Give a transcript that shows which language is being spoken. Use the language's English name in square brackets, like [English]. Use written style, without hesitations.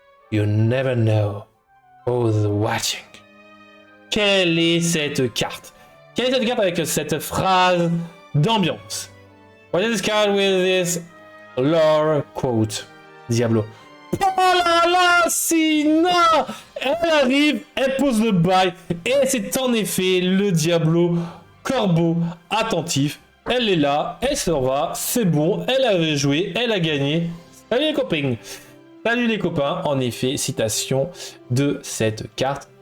[English] You never know who's watching. [French] Quelle est cette carte? Quelle est cette carte avec cette phrase d'ambiance? [English] What is this card with this lore quote? [French] Diablo. Oh là là, Sina! Elle arrive, elle pose le bail, et c'est en effet le Diablo corbeau attentif. Elle est là, elle s'en va, c'est bon, elle avait joué, elle a gagné. Salut les copains! Salut les copains, en effet, citation de cette carte.